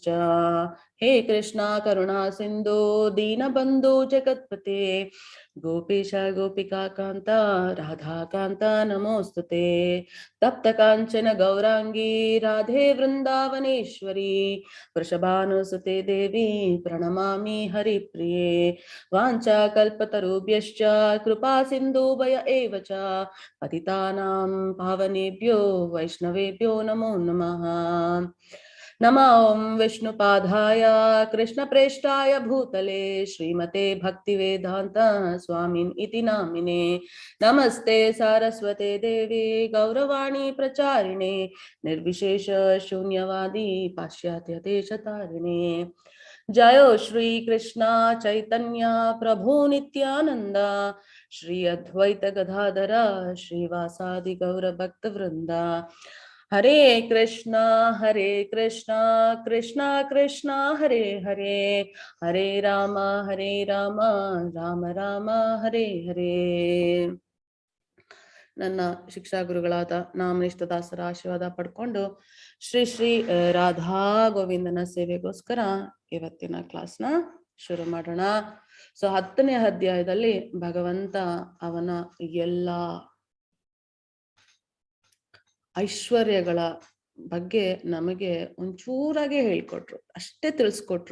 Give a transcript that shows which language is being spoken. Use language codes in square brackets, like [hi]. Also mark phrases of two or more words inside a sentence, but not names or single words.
[sa] ಹೇ ಕೃಷ್ಣ ಕರುಣಾ ಸಿಂಧು ದೀನಬಂಧು ಜಗತ್ಪತೆ ಗೋಪೀಶ ಗೋಪಿಕಾ ಕಾಂತ ರಾಧಾ ಕಾಂತ ನಮೋಸ್ತುತೆ. ತಪ್ತ ಕಾಂಚನ ಗೌರಾಂಗಿ ರಾಧೆ ವೃಂದಾವನೇಶ್ವರಿ ವೃಷಭಾನುಸುತೆ ದೇವಿ ಪ್ರಣಮಾಮಿ ಹರಿಪ್ರಿಯೆ. ವಾಂಚಾ ಕಲ್ಪತರುಭ್ಯಶ್ಚ ಕೃಪಾ ಸಿಂಧೂಭಯ ಏವ ಚ ಪತಿತಾನಾಂ ಪಾವನೇಭ್ಯೋ ವೈಷ್ಣವೇಭ್ಯೋ ನಮೋ ನಮಃ. ನಮೋ ವಿಷ್ಣುಪಾದಾಯ ಕೃಷ್ಣಪ್ರೇಷ್ಠಾಯ ಭೂತಲೆ ಶ್ರೀಮತೆ ಭಕ್ತಿವೇದಾಂತ ಸ್ವಾಮಿನ್ ಇತಿ ನಾಮಿನೆ. ನಮಸ್ತೆ ಸಾರಸ್ವತೆ ದೇವಿ ಗೌರವಾಣಿ ಪ್ರಚಾರಿಣೆ ನಿರ್ವಿಶೇಷ ಶೂನ್ಯವಾದಿ ಪಾಶ್ಚಾತ್ಯ ದೇಶತಾರಿಣೆ. ಜಯೋ ಶ್ರೀ ಕೃಷ್ಣ ಚೈತನ್ಯ ಪ್ರಭು ನಿತ್ಯಾನಂದ ಶ್ರೀ ಅದ್ವೈತ ಗದಾಧರ ಶ್ರೀವಾಸಾದಿ ಗೌರ ಭಕ್ತ ವೃಂದ. ಹರೇ ಕೃಷ್ಣ ಕೃಷ್ಣ ಕೃಷ್ಣ ಹರೇ ಹರೇ, ಹರೇ ರಾಮ ರಾಮ ರಾಮ ಹರೇ ಹರೇ. [kn] ನನ್ನ ಶಿಕ್ಷಾ ಗುರುಗಳಾದ ನಾಮನಿಷ್ಠದಾಸರ ಆಶೀರ್ವಾದ ಪಡ್ಕೊಂಡು ಶ್ರೀ ರಾಧಾ ಗೋವಿಂದನ ಸೇವೆಗೋಸ್ಕರ ಇವತ್ತಿನ ಕ್ಲಾಸ್ನ ಶುರು ಮಾಡೋಣ. ಸೊ 10ನೇ ಅಧ್ಯಾಯದಲ್ಲಿ ಭಗವಂತ ಅವನ ಎಲ್ಲ ಐಶ್ವರ್ಯಗಳ ಬಗ್ಗೆ ನಮಗೆ ಒಂಚೂರಾಗೆ ಹೇಳ್ಕೊಟ್ರು, ಅಷ್ಟೇ ತಿಳಿಸ್ಕೊಟ್ರು.